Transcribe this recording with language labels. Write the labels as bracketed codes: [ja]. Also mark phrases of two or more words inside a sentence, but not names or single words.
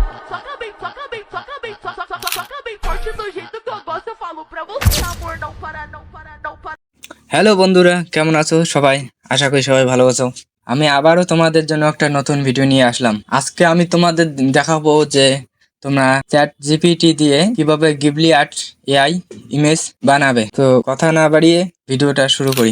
[pt] forte do jeito que eu gosto, eu falo pra você, amor, não para, não para, não para. [bn] হ্যালো বন্ধুরা, কেমন আছো সবাই? আশা করি সবাই ভালো আছো। আমি আবারও তোমাদের জন্য একটা নতুন ভিডিও নিয়ে আসলাম। আজকে আমি তোমাদের দেখাবো যে তোমরা চ্যাট জিপিটি দিয়ে কিভাবে [en] Ghibli art AI image [bn] বানাবে। তো কথা না বাড়িয়ে ভিডিওটা শুরু করি।